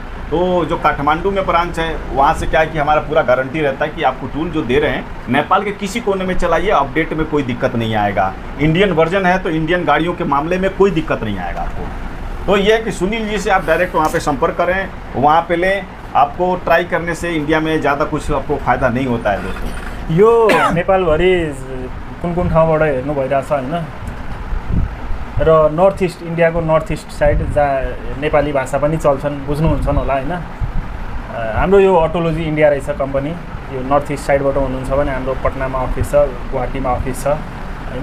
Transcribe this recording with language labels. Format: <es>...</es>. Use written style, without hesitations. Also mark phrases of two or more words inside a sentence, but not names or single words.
<hi>तो जो काठमांडू में ब्रांच है वहाँ से क्या है कि हमारा पूरा गारंटी रहता है कि आपको टूल जो दे रहे हैं नेपाल के किसी कोने में चलाइए, अपडेट में कोई दिक्कत नहीं आएगा। इंडियन वर्जन है तो इंडियन गाड़ियों के मामले में कोई दिक्कत नहीं आएगा आपको। तो ये है कि सुनील जी से आप डायरेक्ट वहाँ पे संपर्क करें, वहाँ पे लें। आपको ट्राई करने से इंडिया में ज़्यादा कुछ आपको फ़ायदा नहीं होता है दोस्तों।</hi> <ne>यो नेपालभरि कुन कुन ठाउँबाट हेर्नु भइरहेछ होइन, र नर्थ इस्ट, इन्डियाको नर्थ इस्ट साइड जहाँ नेपाली भाषा पनि चल्छन्, बुझ्नुहुन्छ होला होइन। हाम्रो यो अटोलोजी इन्डिया रहेछ कम्पनी, यो नर्थ इस्ट साइडबाट हुनुहुन्छ भने हाम्रो पटनामा अफिस छ, गुवाहाटीमा अफिस छ होइन।</ne>